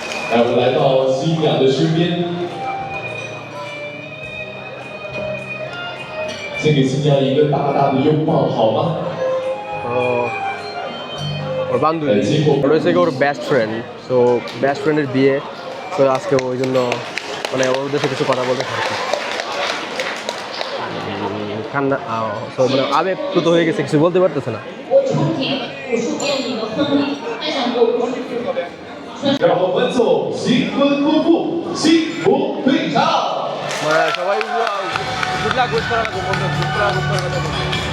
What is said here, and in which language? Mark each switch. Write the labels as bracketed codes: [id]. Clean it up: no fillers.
[zh] 来，我们来到新娘的身边，先给新娘一个大大的拥抱，好吗？ [bn] ওর বান্ধবী, ওর হচ্ছে ওর best friend. So best ফ্রেন্ডের বিয়ে, তো আজকে ওই জন্য মানে ওদের সাথে কিছু কথা বলতে পারছি। কান্না মানে আবেগপ্লুত হয়ে গেছে, কিছু বলতে পারতেছে না। [zh] 让我们走新婚夫妇幸福会场。 [bn] মানে সবাই গুড লাক উইশ করা লাগবে, গুড লাক উইশ করার কথা বলছে।